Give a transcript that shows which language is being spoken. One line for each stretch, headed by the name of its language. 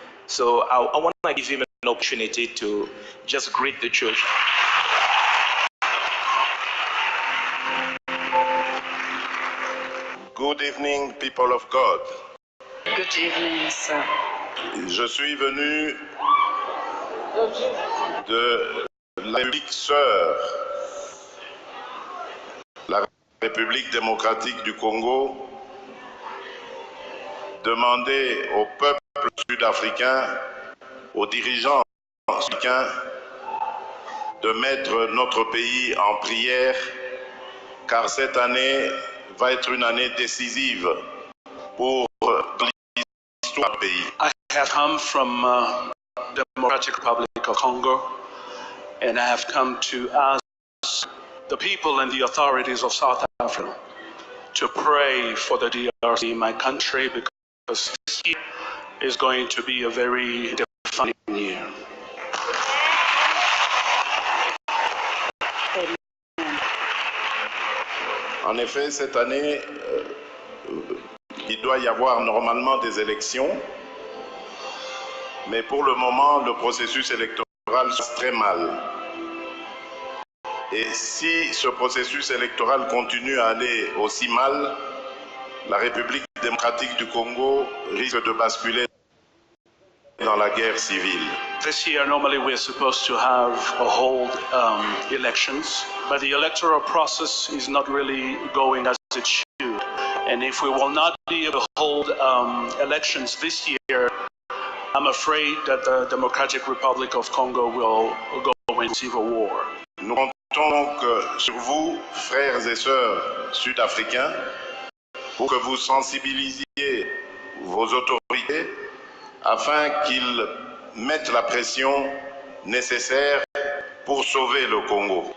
English: So I want to give him an opportunity to just greet the church. Good evening, people of God. Good evening, sir.
French: Je suis venu de la République sœur, la République démocratique du Congo, demander au peuple sud-africain, aux dirigeants africains, de mettre notre pays en prière, car cette année va être une année décisive pour l'histoire du pays.
English: I have come from the Democratic Republic of Congo, and I have come to ask the people and the authorities of South Africa to pray for the DRC, my country, because this year is going to be a very defining year.
French: En effet, cette année, il doit y avoir normalement des élections, mais pour le moment, le processus électoral se passe très mal. Et si ce processus électoral continue à aller aussi mal, la République démocratique du Congo risque de basculer dans la guerre civile.
English: This year, normally we're supposed to have a hold elections, but the electoral process is not really going as it should. And if we will not be able to hold elections this year, I'm afraid that the Democratic Republic of Congo will go into civil war.
French: Nous comptons donc sur vous, frères et sœurs sud-africains, pour que vous sensibilisiez vos autorités afin qu'ils mettent la pression nécessaire pour sauver le Congo.